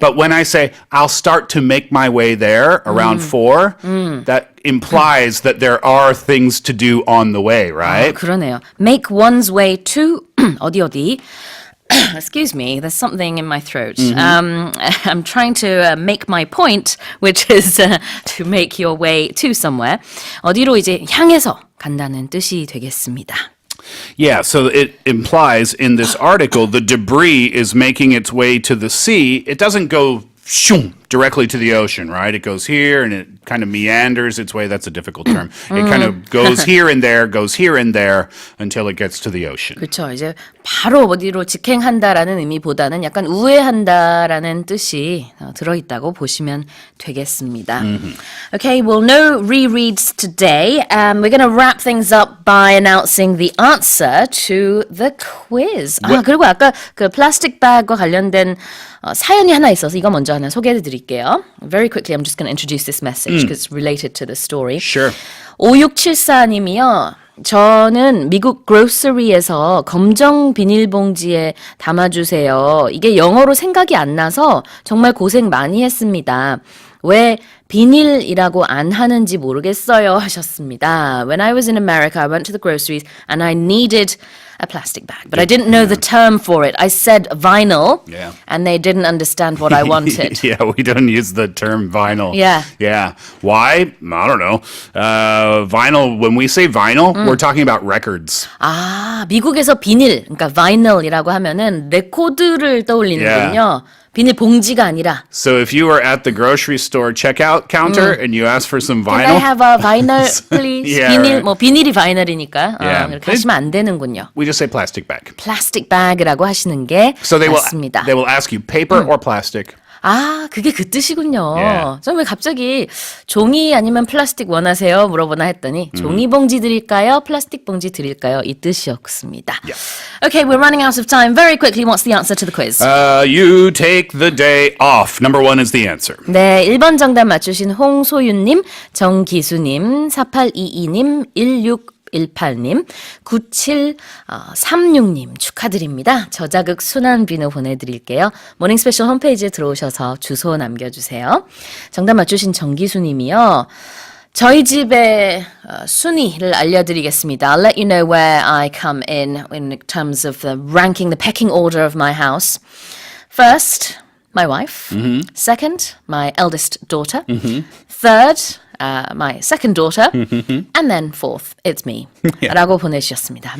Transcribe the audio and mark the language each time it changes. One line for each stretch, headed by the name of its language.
English: But when I say I'll start to make my way there around 4, that implies that there are things to do on the way, right?
Korean: 그러네요.
English: Make one's way to 어디. Excuse me, there's something in my throat. I'm trying to make my point, which is to make your way to somewhere.
Korean: 어디로 이제 향해서 간다는 뜻이 되겠습니다.
English: Yeah, so it implies in this article the debris is making its way to the sea. It doesn't go shoom, directly to the ocean, right? It goes here and it kind of meanders its way. That's a difficult term. It kind of goes here and there until it gets to the ocean.
Korean: 그렇죠. 이제 바로 어디로 직행한다라는 의미보다는 약간 우회한다라는 뜻이 들어있다고 보시면 되겠습니다.
English: Okay, well, no rereads today. We're going to wrap things up by announcing the answer to the quiz.
Korean: 그리고 아까 그 플라스틱 bag과 관련된 사연이 하나 있어서 이거 먼저 하나 소개해 드릴게요.
English: Very quickly, I'm just going to introduce this message because it's related to the story. Sure.
Korean: 5674님이요. 저는 미국 grocery에서 검정 비닐봉지에 담아주세요. 이게 영어로 생각이 안 나서 정말 고생 많이 했습니다. 왜 비닐이라고 안 하는지 모르겠어요 하셨습니다.
English: When I was in America, I went to the groceries and I needed a plastic bag, but I didn't know the term for it. I said vinyl, and they didn't understand what I wanted. Yeah, we don't use the term vinyl. Yeah. Yeah. Why? I don't know. Vinyl, when we say vinyl, we're talking about records.
Korean: 아, 미국에서 비닐, 그러니까 vinyl이라고 하면은 레코드를 떠올리는군요. 비닐 봉지가 아니라.
English: So if you were at the grocery store checkout counter and you asked for some vinyl. Can I have a vinyl, please? Yeah,
Korean: 비닐,
English: right.
Korean: 뭐 비닐이 바이널이니까
English: Yeah.
Korean: 그렇게 하시면 안 되는군요.
English: We just say plastic bag.
Korean: 플라스틱 bag이라고 하시는 게
English: So they
Korean: 맞습니다.
English: will ask you paper or plastic.
Korean: 아, 그게 그 뜻이군요.
English: Yeah.
Korean: 저는 왜 갑자기 종이 아니면 플라스틱 원하세요? 물어보나 했더니 종이 봉지 드릴까요? 플라스틱 봉지 드릴까요? 이 뜻이었습니다.
English: Yeah. Okay, we're running out of time. Very quickly, what's the answer to the quiz? You take the day off. Number 1 is the answer.
Korean: 네, 1번 정답 맞추신 홍소윤님, 정기수님, 4822님, 1618님, 9736님 축하드립니다. 저자극 순환 비누 보내드릴게요. 모닝스페셜 홈페이지에 들어오셔서 주소 남겨주세요. 정답 맞추신 정기수님이요. 저희 집의 순위를 알려드리겠습니다.
English: I'll let you know where I come in terms of the ranking, the pecking order of my house. First, my wife. Second, my eldest daughter. Third, my second daughter. And then fourth, it's me.
Korean: 라고 보내주셨습니다.